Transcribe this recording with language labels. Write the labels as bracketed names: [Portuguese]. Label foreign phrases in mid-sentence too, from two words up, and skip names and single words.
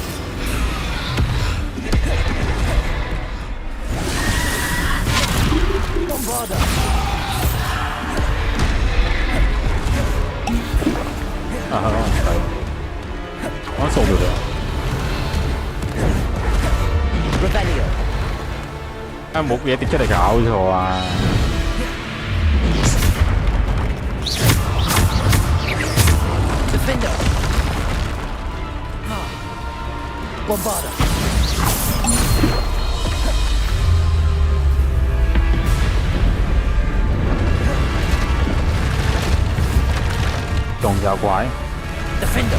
[English] Bombarder. Rebellion. [Cantonese] 冇嘢跌出嚟搞錯啊！ [English] Defender. Bombarder. Defender.